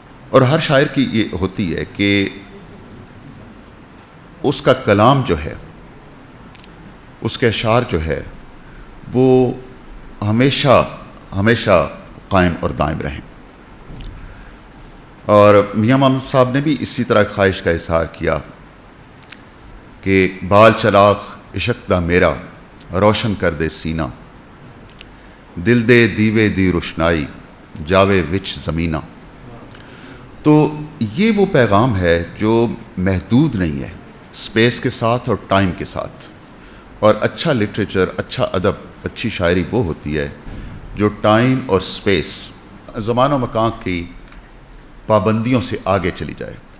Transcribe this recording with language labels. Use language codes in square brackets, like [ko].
[ur] اور ہر شاعر کی یہ ہوتی ہے کہ اس کا کلام جو ہے، اس کے اشعار جو ہے، وہ ہمیشہ ہمیشہ قائم اور دائم رہیں. اور میاں محمد صاحب نے بھی اسی طرح خواہش کا اظہار کیا کہ [pa] بال چراغ عشق دا میرا روشن کر دے سینہ، دل دے دیوے دی روشنائی جاوے وچ زمینہ. [ur] تو یہ وہ پیغام ہے جو محدود نہیں ہے اسپیس کے ساتھ اور ٹائم کے ساتھ. اور اچھا لٹریچر، اچھا ادب، اچھی شاعری وہ ہوتی ہے جو ٹائم اور اسپیس، زمان و مکان کی پابندیوں سے آگے چلی جائے.